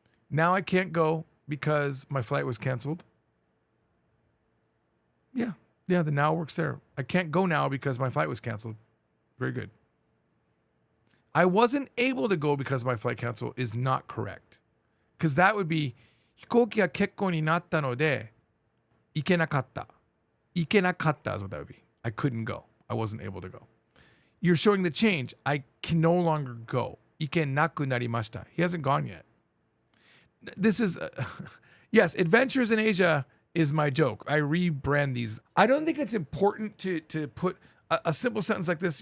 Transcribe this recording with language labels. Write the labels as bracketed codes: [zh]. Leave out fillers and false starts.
[en] Now I can't go because my flight was canceled. Yeah, the now works there. I can't go now because my flight was canceled. Very good. I wasn't able to go because my flight canceled is not correct. Because that would be, [ja] 飛行機が欠航になったので、行けなかった。行けなかった [en] is what that would be. I couldn't go. I wasn't able to go. You're showing the change. I can no longer go. [ja] 行けなくなりました. [en] He hasn't gone yet. This is, yes, Adventures in Asia is my joke. I rebrand these. I don't think it's important to put a simple sentence like this.